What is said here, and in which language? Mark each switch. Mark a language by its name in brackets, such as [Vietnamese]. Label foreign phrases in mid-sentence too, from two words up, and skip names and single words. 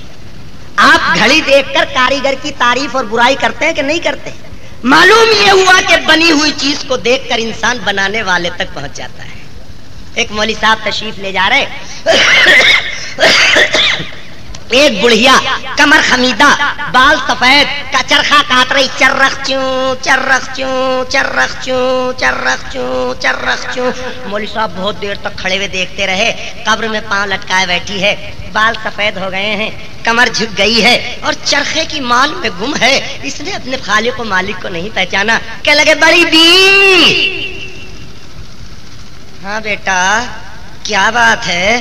[Urdu] آپ گھڑی دیکھ کر کاریگر کی تعریف اور برائی کرتے ہیں کہ نہیں کرتے؟ معلوم یہ ہوا کہ بنی ہوئی چیز کو دیکھ کر انسان بنانے والے تک پہنچ جاتا ہے. ایک مولوی صاحب تشریف لے جا رہے, ایک بڑھیا کمر خمیدہ بال سفید کا چرخا کاٹ رہی, چرخ چوں چرخ چوں چرخ چوں چرخ چوں چرخ چوں. مولوی صاحب بہت دیر تک کھڑے ہوئے دیکھتے رہے. قبر میں پاؤں لٹکائے بیٹھی ہے, بال سفید ہو گئے ہیں, کمر جھک گئی ہے اور چرخے کی مال میں گم ہے. اس نے اپنے خالق و مالک کو نہیں پہچانا. [Punjabi] کہ لگے بڑی دی, [Urdu] ہاں بیٹا کیا بات ہے؟